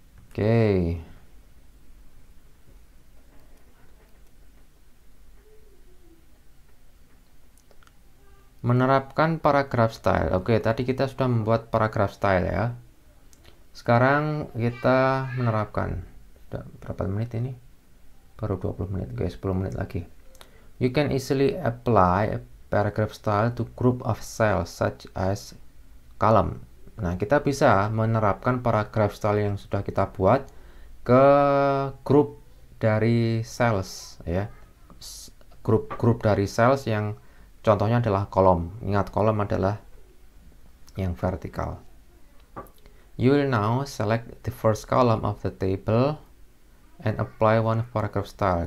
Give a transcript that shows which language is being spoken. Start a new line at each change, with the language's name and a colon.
Indonesian: Oke, menerapkan paragraph style. Oke, tadi kita sudah membuat paragraph style ya. Sekarang kita menerapkan. Sudah berapa menit ini? Baru 20 menit, guys. 10 menit lagi.
English: You can easily apply a paragraph style to group of cells such as column.
Indonesian: Nah, kita bisa menerapkan paragraph style yang sudah kita buat ke grup dari cells ya. Grup dari cells yang contohnya adalah kolom. Ingat, kolom adalah yang vertikal.
English: You will now select the first column of the table and apply one paragraph style.